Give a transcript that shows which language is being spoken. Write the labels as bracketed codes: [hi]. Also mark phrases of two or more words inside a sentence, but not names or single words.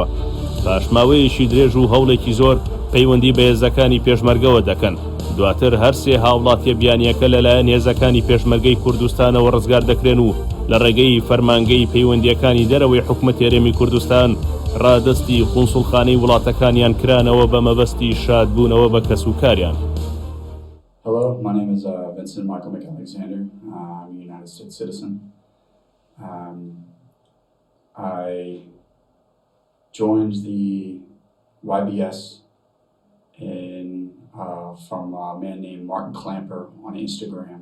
[ckb] پاشماوەیەکی درێژ و هەوڵێکی زۆر پەیوەندی بە هێزەکانی پێشمەرگەوە دەکەن. دواتر هەرسێ هاوڵاتیە بیانیەکە لەلایەن هێزەکانی پێشمەرگەی کوردستانەوە ڕزگار دەکرێن و لە ڕێگەی فەرمانگەی پەیوەندیەکانی دەرەوەی حکومەت هێرێمی کوردستان ڕادستی قونسوڵخانەی وڵاتەکانیان کرانەوە بە مەبەستی شادبوونەوە بە کەسوکاریان. [en] Hello, my name is Vincent Michael McAlexander. I'm a United States citizen. I joined the YBS from a man named Martin Clamper on Instagram.